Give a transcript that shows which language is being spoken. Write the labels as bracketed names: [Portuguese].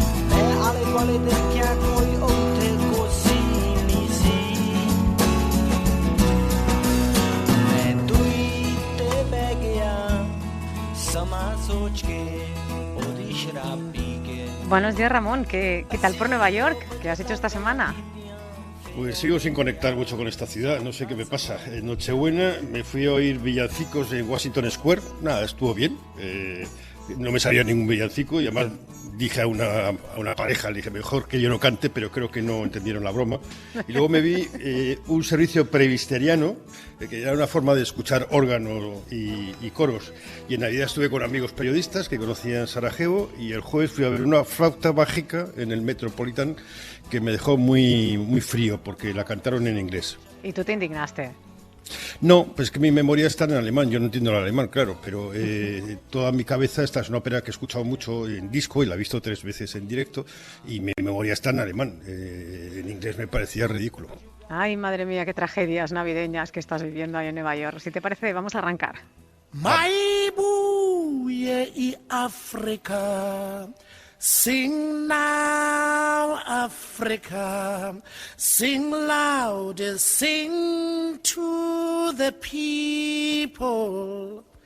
[Punjabi] ਮੈਂ ਆਲੇ ਦੁਆਲੇ ਦੇਖਿਆ ਕੋਈ ਉੱਥੇ ਕੋਸੀ ਨਹੀਂ ਸੀ ਮੈਂ ਦੂਰੀ ਤੇ ਬਹਿ ਗਿਆ ਸਮਾਂ ਸੋਚ ਕੇ ਉਹਦੀ ਸ਼ਰਾਬ ਪੀ ਕੇ [Spanish] Buenos días, Ramón. ¿Qué tal por Nueva York? ¿Qué has hecho esta semana? Pues sigo sin conectar mucho con esta ciudad, no sé qué me pasa. En Nochebuena me fui a oír villancicos en Washington Square, nada, estuvo bien. No me salía ningún villancico y además dije a una pareja, le dije, mejor que yo no cante, pero creo que no entendieron la broma. Y luego me vi un servicio presbiteriano, que era una forma de escuchar órganos y coros. Y en Navidad estuve con amigos periodistas que conocían Sarajevo y el jueves fui a ver una flauta mágica en el Metropolitan que me dejó muy, muy frío porque la cantaron en inglés. ¿Y tú te indignaste? No, pues que mi memoria está en alemán, yo no entiendo el alemán, claro, pero toda mi cabeza, esta es una ópera que he escuchado mucho en disco y la he visto 3 veces en directo y mi memoria está en alemán, en inglés me parecía ridículo. Ay, madre mía, qué tragedias navideñas que estás viviendo ahí en Nueva York. Si te parece, vamos a arrancar. [English] Maibuye y Africa, sing now Africa, sing loud, sing to the people.